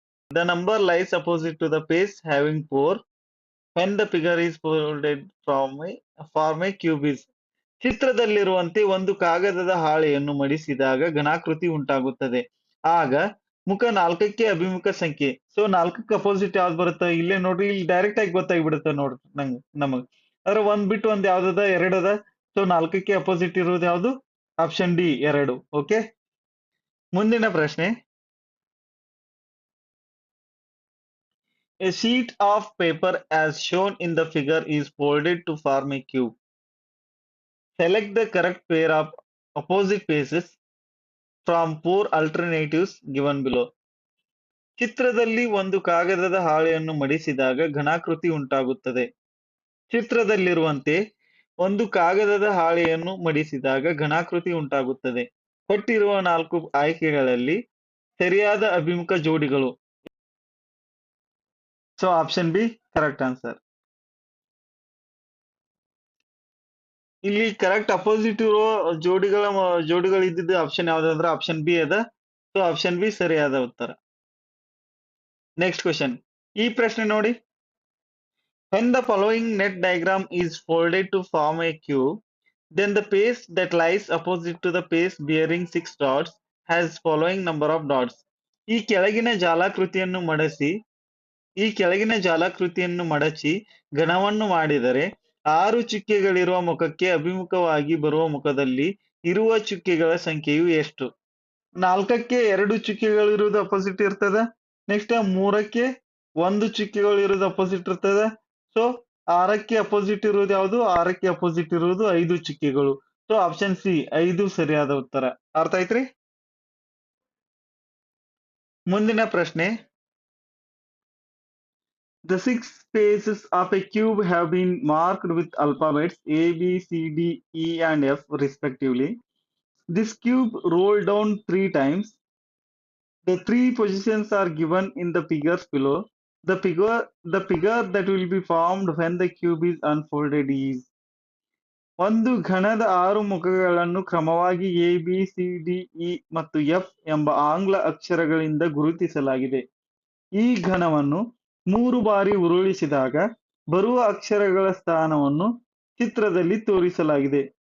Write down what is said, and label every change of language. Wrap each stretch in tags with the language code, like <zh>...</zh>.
<en>The number lies opposite to the page having 4 when the figure is folded form a cube is.</en> <kn>ಚಿತ್ರದಲ್ಲಿರುವಂತೆ ಒಂದು ಕಾಗದದ ಹಾಳೆಯನ್ನು ಮಡಿಸಿದಾಗ ಘನಾಕೃತಿ ಉಂಟಾಗುತ್ತದೆ. ಆಗ ಮುಖ 4ಕ್ಕೆ ಅಭಿಮುಖ ಸಂಖ್ಯೆ. ಸೊ 4ಕ್ಕೆ ಅಪೋಸಿಟ್ ಯಾವ್ದು ಬರುತ್ತೆ? ಇಲ್ಲೇ ನೋಡ್ರಿ, ಇಲ್ಲಿ ಡೈರೆಕ್ಟ್ ಆಗಿ ಗೊತ್ತಾಗ್ಬಿಡುತ್ತೆ ನೋಡ್ರಿ ನಮಗ್. ಆದ್ರೆ ಒಂದ್ ಬಿಟ್ಟು ಒಂದ್ ಯಾವ್ದದ? 2 ಅದ. ಸೊ 4ಕ್ಕೆ ಅಪೋಸಿಟ್ ಇರುವುದು ಯಾವ್ದು? Option D 2. ಓಕೆ, ಮುಂದಿನ ಪ್ರಶ್ನೆ.</kn> <en>A sheet of paper as shown in the figure is folded to form a cube. Select the correct pair of opposite faces from 4 alternatives given below.</en> <kn>ಚಿತ್ರದಲ್ಲಿ ಒಂದು ಕಾಗದದ ಹಾಳೆಯನ್ನು ಮಡಿಸಿದಾಗ ಘನಾಕೃತಿ ಉಂಟಾಗುತ್ತದೆ. ಚಿತ್ರದಲ್ಲಿರುವಂತೆ ಒಂದು ಕಾಗದದ ಹಾಳೆಯನ್ನು ಮಡಿಸಿದಾಗ ಘನಾಕೃತಿ ಉಂಟಾಗುತ್ತದೆ. ಕೊಟ್ಟಿರುವ 4 ಆಯ್ಕೆಗಳಲ್ಲಿ ಸರಿಯಾದ ಅಭಿಮುಖ ಜೋಡಿಗಳು.</kn> <en>So option B correct answer.</en> <kn>ಇಲ್ಲಿ ಕರೆಕ್ಟ್ ಅಪೋಸಿಟ್ ಇರೋ ಜೋಡಿಗಳು ಇದ್ದಿದ್ದು ಆಪ್ಷನ್ ಯಾವ್ದಂದ್ರೆ ಆಪ್ಷನ್ ಬಿ ಅದ. ಸೊ ಆಪ್ಷನ್ ಬಿ ಸರಿಯಾದ ಉತ್ತರ.</kn> <en>Next question.</en> <kn>ಈ ಪ್ರಶ್ನೆ ನೋಡಿ.</kn> <en>When the following net diagram is folded to form a cube, then the face that lies opposite to the face bearing 6 dots has following number of dots.</en> <kn>ಈ ಕೆಳಗಿನ ಜಾಲಾಕೃತಿಯನ್ನು ಮಡಸಿ ಈ ಕೆಳಗಿನ ಜಾಲಾಕೃತಿಯನ್ನು ಮಡಚಿ ಗಣವನ್ನು ಮಾಡಿದರೆ 6 ಚುಕ್ಕೆಗಳಿರುವ ಮುಖಕ್ಕೆ ಅಭಿಮುಖವಾಗಿ ಬರುವ ಮುಖದಲ್ಲಿ ಇರುವ ಚುಕ್ಕೆಗಳ ಸಂಖ್ಯೆಯು ಎಷ್ಟು? 4ಕ್ಕೆ 2 ಚುಕ್ಕೆಗಳಿರುವುದು ಅಪೋಸಿಟ್ ಇರ್ತದ. ನೆಕ್ಸ್ಟ್ 3ಕ್ಕೆ 1 ಚುಕ್ಕೆಗಳಿರುವುದು ಅಪೋಸಿಟ್ ಇರ್ತದ. ಸೊ 6ಕ್ಕೆ ಅಪೋಸಿಟ್ ಇರುವುದು ಯಾವುದು? 6ಕ್ಕೆ ಅಪೋಸಿಟ್ ಇರುವುದು 5 ಚುಕ್ಕೆಗಳು. ಸೊ ಆಪ್ಷನ್ ಸಿ 5 ಸರಿಯಾದ ಉತ್ತರ. ಅರ್ಥ ಆಯ್ತ್ರಿ? ಮುಂದಿನ ಪ್ರಶ್ನೆ.</kn> <en>The 6 faces of a cube have been marked with alphabets A, B, C, D, E and F respectively. This cube rolled down 3 times. The 3 positions are given in the figures below. The figure that will be formed when the cube is unfolded is.</en> <kn>ಒಂದು ಘನದ 6 ಮುಖಗಳನ್ನು ಕ್ರಮವಾಗಿ A B C D E ಮತ್ತು F ಎಂಬ ಆಂಗ್ಲ ಅಕ್ಷರಗಳಿಂದ ಗುರುತಿಸಲಾಗಿದೆ. ಈ ಘನವನ್ನು 3 ಬಾರಿ ಉರುಳಿಸಿದಾಗ ಬರುವ ಅಕ್ಷರಗಳ ಸ್ಥಾನವನ್ನು ಚಿತ್ರದಲ್ಲಿ ತೋರಿಸಲಾಗಿದೆ.</kn>